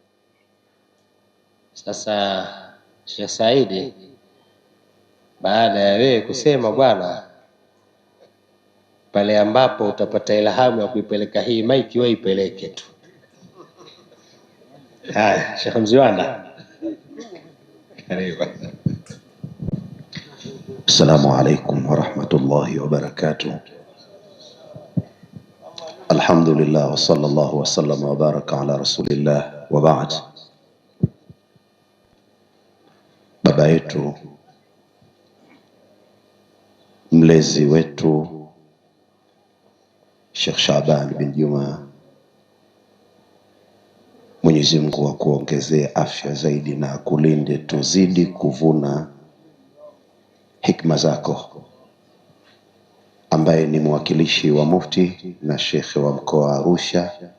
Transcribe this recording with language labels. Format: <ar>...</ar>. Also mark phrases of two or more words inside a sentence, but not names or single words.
<sw>Sasa Sheikh Saidi, baada ya wewe kusema bwana, pale ambapo utapata ilhamu ya kuipeleka hii maiki, wewe ipeleke tu. Haya, Sheikh Mziwanda, karibu.</sw> <ar>السلام عليكم ورحمة الله وبركاته. الحمد لله وصلى الله وسلم وبارك على رسول الله وبعد.</ar> <sw>Baba yetu, mlezi wetu Sheikh Shaban bin Juma, Mwenyezi Mungu akuongezee afya zaidi na akulinde, tuzidi kuvuna hikma zako, ambaye ni mwakilishi wa mufti na shekhe wa mkoa wa Arusha,</sw>